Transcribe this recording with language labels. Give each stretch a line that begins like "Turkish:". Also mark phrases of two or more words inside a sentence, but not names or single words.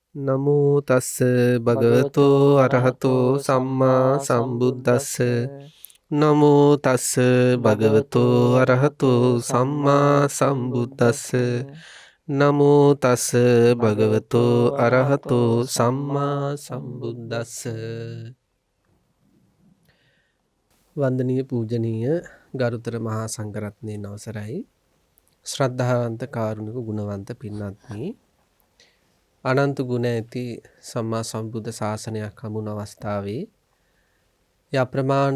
Pali: නමෝ තස්ස භගවතෝ අරහතෝ සම්මා සම්බුද්දස්ස නමෝ තස්ස භගවතෝ අරහතෝ සම්මා සම්බුද්දස්ස නමෝ තස්ස භගවතෝ අරහතෝ සම්මා සම්බුද්දස්ස.
Sinhala: වන්දනීය පූජනීය ගරුතර මහා සංඝරත්නයන් අවසරයි. ශ්‍රද්ධාවන්ත කාරුණික ගුණවන්ත පින්වත්නි, අනන්ත ගුණ ඇති සම්මා සම්බුද්ධ ශාසනයක් හමුන අවස්ථාවේ අප්‍රමාණ